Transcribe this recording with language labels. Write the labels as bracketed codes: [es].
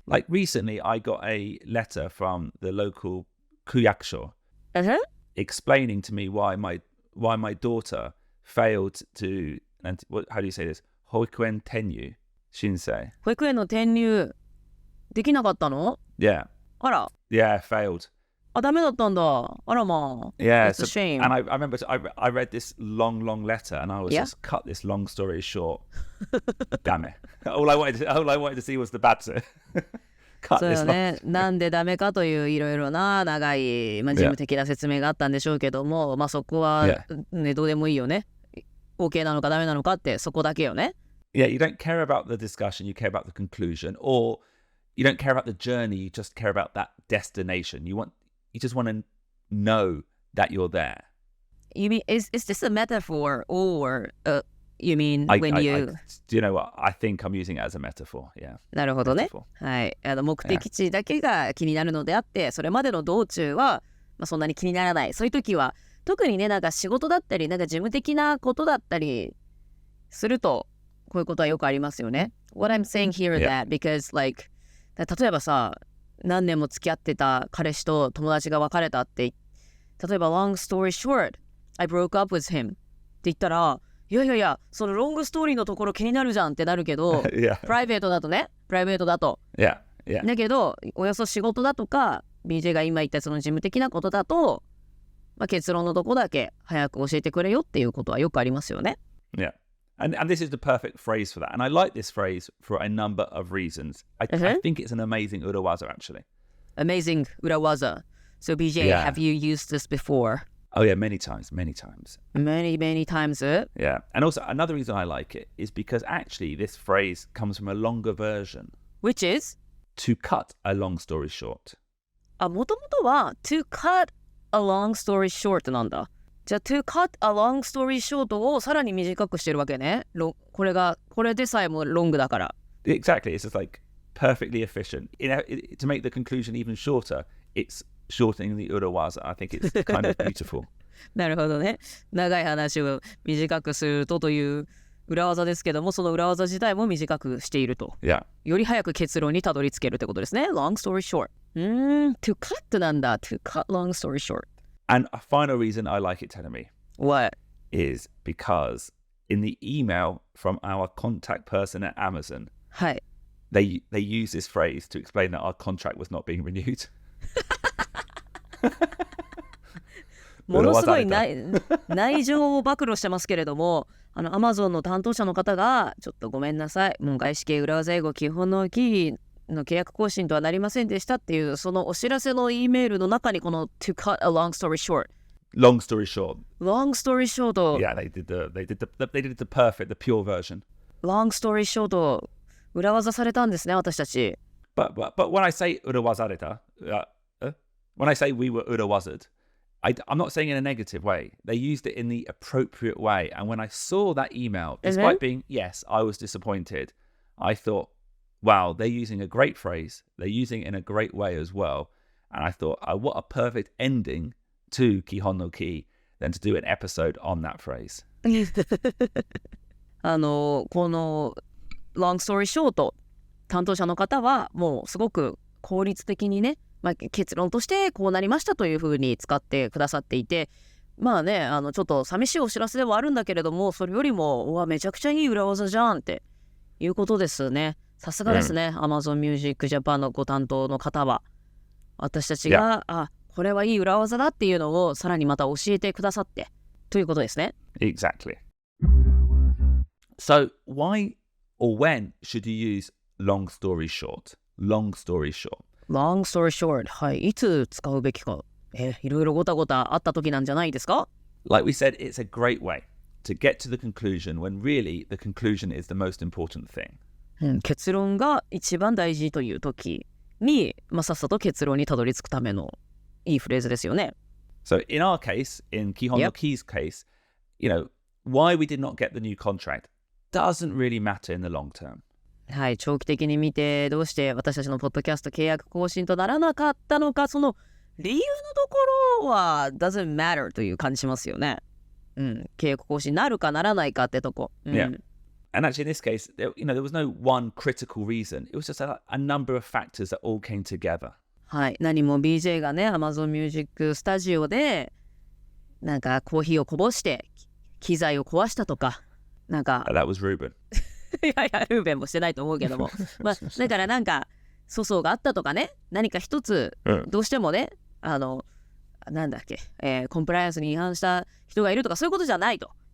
[en] Like recently, I got a letter from the local kuyakusho、explaining to me why my daughter failed to, and how do you say this? [ja] 保育園転入 shinsei. 保育園の転入できなかったの？ [en] Yeah. [ja] あら。 [en] Yeah, failed. [ja] ダメだったんだ。あらまあ。 [en] Yeah, it's a shame. And I remember I read this long letter, and I was just cut this long story short. Damn it! All I wanted to see was the bad bit. [ja] そうよね。なんでダメかといういろいろな長い、事務的な説明があったんでしょうけども、そこはね、どうでもいいよね。 OK なのかダメなのかってそこだけよね。 [en] Yeah, you don't care about the discussion, you care about the conclusion, or you don't care about the journey, you just care about that destination. You just want to know that you're there. You mean is this a metaphor, or you mean when you... Do you know what? I think I'm using it as a metaphor. Yeah. [ja] なるほどね。はい。目的地だけが気になるのであって、それまでの道中は、そんなに気にならない。そういう時は特にね、なんか仕事だったり、なんか事務的なことだったりすると、こういうことはよくありますよね。 [en] What I'm saying here is that because like [ja] 例えばさ、何年も付き合ってた彼氏と友達が別れたって、例えば [en] long story short, I broke up with him [ja] って言ったら、いや、そのロングストーリーのところ気になるじゃんってなるけど、プライベートだと。だけど、およそ仕事だとか、BJ が今言ったその事務的なことだと、結論のとこだけ早く教えてくれよっていうことはよくありますよね。 [en] Yeah. And this is the perfect phrase for that. And I like this phrase for a number of reasons. I think it's an amazing urawaza, actually. Amazing urawaza. So, BJ, have you used this before? Oh, yeah, many times. Many times. Yeah. And also, another reason I like it is because actually this phrase comes from a longer version. Which is? To cut a long story short. [ja] もともとは [en] to cut a long story short [ja] なんだ。じゃあ [en] to cut a long story short [ja] をさらに短くしてるわけね。これでさえもロングだから。 [en] Exactly. It's just like perfectly efficient. To make the conclusion even shorter, it's shortening the urawaza. I think it's kind of beautiful. [ja] なるほどね。長い話を短くするという裏技ですけども、その裏技自体も短くしていると。 [en] Yeah. [ja] より早く結論にたどり着けるってことですね。 [en] Long story short. To cut [ja] なんだ。 [en] To cut long story short. And a final reason I like it, Tenemi, What? is because in the email from our contact person at Amazon, [ja] はい。 [en] they use this phrase to explain that our contract was not being renewed. [ja] ものすごい内情を暴露してますけれども、Amazon の担当者の方がちょっとごめんなさい、もう外資系裏技英語基本のキーの契約更新とはなりませんでしたっていうそのお知らせの E メールの中にこの [en] to cut a long story short Long story short. Yeah, they did the perfect, the pure version. Long story short [ja] 裏技されたんですね、私たち。 [en] But when I say urawazareta, when I say we were urawazard, I'm not saying in a negative way. They used it in the appropriate way. And when I saw that email, despite being, yes, I was disappointed, I thought, wow, they're using a great phrase. They're using it in a great way as well. And I thought, what a perfect ending to Kihon no Ki than to do an episode on that phrase. [ja] この [en] long story short [ja] 担当者の方はもうすごく効率的にね、結論としてこうなりましたというふうに使ってくださっていて、ちょっと寂しいお知らせではあるんだけれども、それよりもめちゃくちゃいい裏技じゃんっていうことですね。さすがですね、Amazon Music Japan のご担当の方は。私たちが、これはいい裏技だっていうのをさらにまた教えてくださってということですね。 [en] Exactly. So why or when should you use long story short? long story short. long story short. [ja] はい。いつ使うべきか。いろいろごたごたあった時なんじゃないですか？ [en] Like we said, it's a great way to get to the conclusion when really the conclusion is the most important thing. [ja] 結論が一番大事という時に、さっさと結論にたどり着くためのいいフレーズですよね。 [en] So in our case, in 基本のKey's case, why we did not get the new contract doesn't really matter in the long term. [ja] はい、長期的に見てどうして私たちのポッドキャスト契約更新とならなかったのか、その理由のところは [en] doesn't matter [ja] という感じしますよね。契約更新なるかならないかってとこ。 [en] Yeah. And actually in this case, there was no one critical reason. It was just a number of factors that all came together. [ja] はい、何も BJ がね、Amazon Music スタジオでなんかコーヒーをこぼして機材を壊したとか、なんか [en] That was Ruben. [ja] いやいや、ルーベンもしてないと思うけどもだからなんか粗相があったとかね、何か一つどうしてもね、なんだっけ、コンプライアンスに違反した人がいるとかそういうことじゃないと。